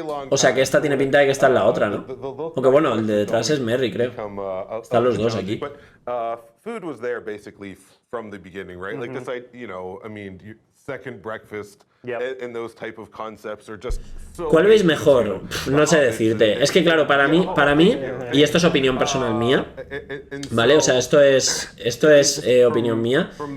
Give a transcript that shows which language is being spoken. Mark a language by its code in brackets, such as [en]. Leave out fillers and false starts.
[es] O sea que esta tiene pinta de que está en la otra, ¿no? Aunque bueno, el de detrás es Merry, creo. Están los dos aquí. [en] Food was there basically from the beginning, right? Like this, second breakfast and those type of concepts are just so. [es] ¿Cuál veis mejor? No sé decirte. Es que claro, para mí, y esto es opinión personal mía, ¿vale? O sea, esto es opinión mía.